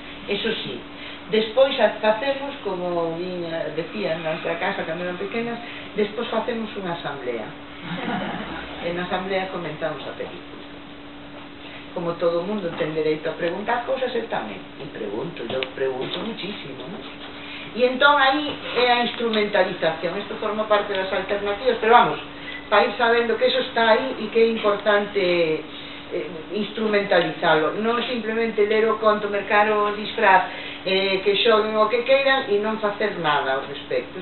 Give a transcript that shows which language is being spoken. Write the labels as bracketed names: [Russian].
[Galician] Eso sí, despois facemos, como decían na nosa casa cando eran pequenas, despois facemos unha asamblea. En a asamblea comentamos a película. Como todo o mundo ten dereito a preguntar cosas, eu tamén. [Spanish] E yo pregunto muchísimo, ¿no? [Galician] E entón aí é a instrumentalización. Isto forma parte das alternativas, pero vamos, para ir sabendo que eso está aí e que é importante instrumentalizalo, non simplemente ler o conto, mercar o disfraz, que xoguen o que queiran e non facer nada ao respecto.